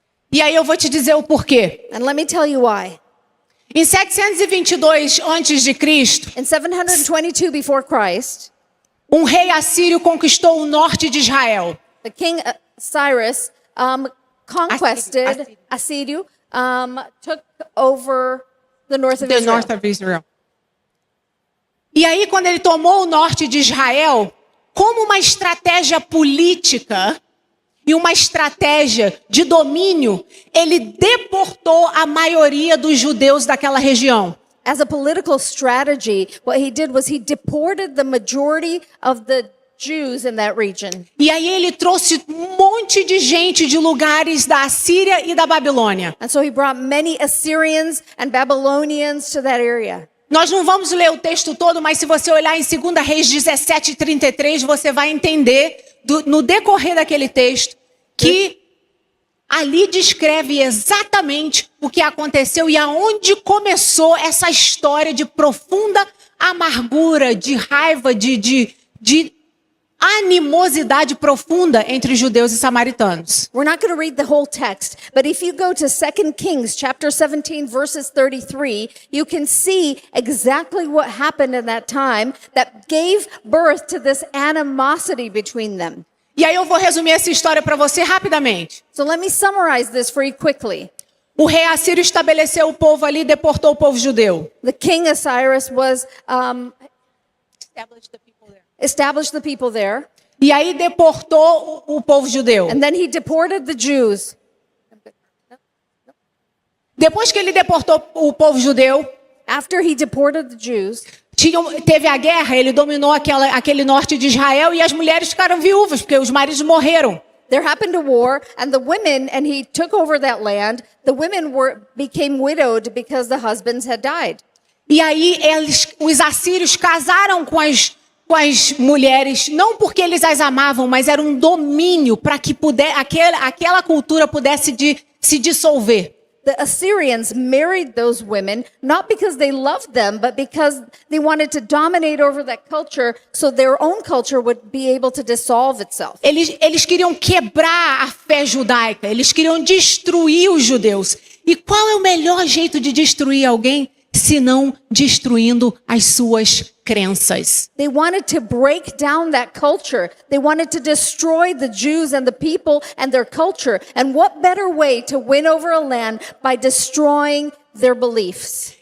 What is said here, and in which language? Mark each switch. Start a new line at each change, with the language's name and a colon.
Portuguese: E aí eu vou te dizer o porquê.
English: And let me tell you why.
Portuguese: Em 722 a.C.,
English: In 722 before Christ,
Portuguese: um rei assírio conquistou o norte de Israel.
English: the king Cyrus conquested
Portuguese: Assírio.
English: Assyria, took over the north of The Israel. north of Israel.
Portuguese: E aí, quando ele tomou o norte de Israel, como uma estratégia política e uma estratégia de domínio, ele deportou a maioria dos judeus daquela região.
English: As a political strategy, what he did was he deported the majority of the Jews in that region.
Portuguese: E aí ele trouxe um monte de gente de lugares da Assíria e da Babilônia.
English: And so he brought many Assyrians and Babylonians to that area.
Portuguese: Nós não vamos ler o texto todo, mas se você olhar em 2 Reis 17:33, você vai entender, no decorrer daquele texto, que ali descreve exatamente o que aconteceu e aonde começou essa história de profunda amargura, de raiva, de animosidade profunda entre judeus e samaritanos.
English: We're not going to read the whole text, but if you go to 2 Kings chapter 17 verses 33, you can see exactly what happened in that time that gave birth to this animosity between them.
Portuguese: E aí eu vou resumir essa história para você rapidamente.
English: So let me summarize this for you quickly.
Portuguese: O rei assírio estabeleceu o povo ali e deportou o povo judeu.
English: The king of Cyrus was established the people there,
Portuguese: E aí deportou o povo judeu.
English: and then he deported the Jews.
Portuguese: Depois que ele deportou o povo judeu,
English: After he deported the Jews,
Portuguese: teve a guerra, ele dominou aquele norte de Israel e as mulheres ficaram viúvas, porque os maridos morreram.
English: there happened a war, and the women, and he took over that land. The women became widowed because the husbands had died.
Portuguese: E aí os assírios casaram com as mulheres, não porque eles as amavam, mas era um domínio para que aquela cultura pudesse se dissolver.
English: The Assyrians married those women, not because they loved them, but because they wanted to dominate over that culture so their own culture would be able to dissolve itself.
Portuguese: Eles queriam quebrar a fé judaica, eles queriam destruir os judeus. E qual é o melhor jeito de destruir alguém, se não destruindo as suas crenças?
English: They wanted to break down that culture. They wanted to destroy the Jews and the people and their culture. And what better way to win over a land by destroying their beliefs?